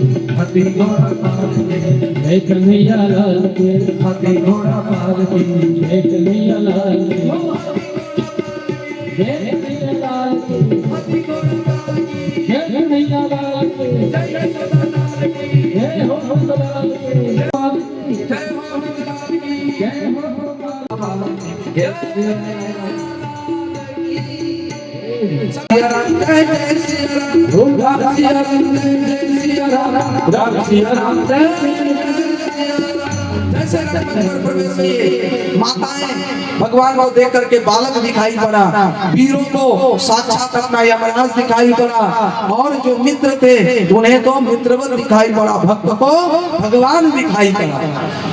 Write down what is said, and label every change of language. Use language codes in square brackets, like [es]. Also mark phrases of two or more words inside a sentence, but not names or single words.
[hi] हाथी घोड़ा पाल की, जय कन्हैया लाल की, हाथी घोड़ा पाल की, जय कन्हैया लाल की, जय कन्हैया लाल की, जय कन्हैया लाल की, जय हो नंदलाल की, जय हो सिया राम जय जय सिया राम, सिया राम जय जय सिया राम, सिया राम जय जय जैसे मंदिर प्रवेश हुए माताएं भगवान को देख करके बालक दिखाई पड़ा, वीरों को साक्षात अपना यमराज दिखाई पड़ा, और जो मित्र थे उन्हें तो मित्रवत दिखाई पड़ा, भक्त को भगवान दिखाई पड़ा।